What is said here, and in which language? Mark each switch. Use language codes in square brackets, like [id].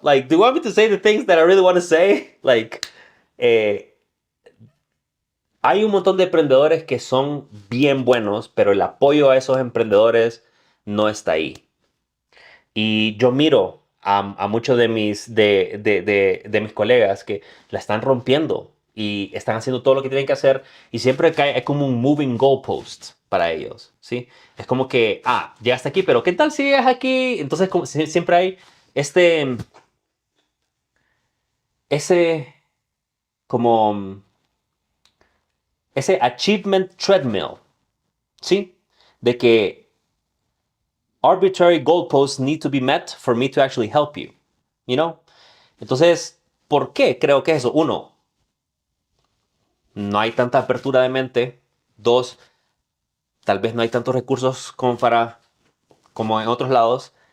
[en] Like, do you want me to say the things that I really want to say? [es] Like, eh, hay un montón de emprendedores que son bien buenos, pero el apoyo a esos emprendedores no está ahí. Y yo miro a muchos de mis colegas que la están rompiendo y están haciendo todo lo que tienen que hacer y siempre cae, es como un moving goalpost para ellos, ¿sí? Es como que, llegaste aquí, pero ¿qué tal si llegas aquí? Entonces como, siempre hay este, ese como ese achievement treadmill, ¿sí? [en] De que arbitrary goalposts need to be met for me to actually help you, you know? [es] Entonces, ¿por qué creo que es eso? Uno, no hay tanta apertura de mente. Dos, tal vez no hay tantos recursos como en otros lados.